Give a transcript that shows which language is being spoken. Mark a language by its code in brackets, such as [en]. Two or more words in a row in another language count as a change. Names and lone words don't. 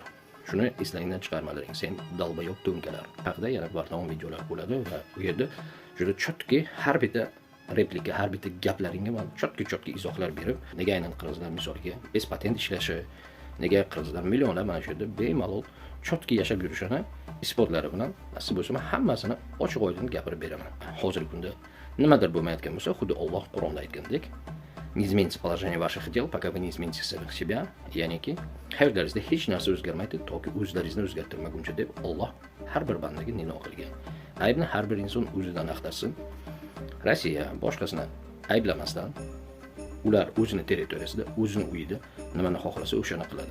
[uz] Shuni eslangdan chiqarmalaring. Sen dalbayob to'nkalar haqida yana bardavom videolar bo'ladi va u yerda juda chotki har bitta replika, har bitta gaplaringga men chotki izohlar berib, nega aynan qirg'izlar misolga bes patent ishlashi, nega qirg'izlar millionlab mana shu yerda bemalol chotki yashab yurishini isbotlari bilan nasib bo'lsa hammasini ochiq oydin gapirib beraman. Hozirgi kunda nimadir bo'lmayotgan bo'lsa, xuddi Alloh Qur'onda aytgandek, [ru] не изменится положение ваших дел, пока вы не измените самих себя, [uz] ya'niki hayotlaringizda hech narsa o'zgarmaydi toki o'zlaringizni o'zgartirmaguncha deb Alloh har bir bandaga nino qilgan. Aybni har bir inson o'zidan axtarsin. Rossiya boshqasini ayblamasdan ular o'zining territoriyasida, o'zining uyida nimani xohlasa o'shani qiladi.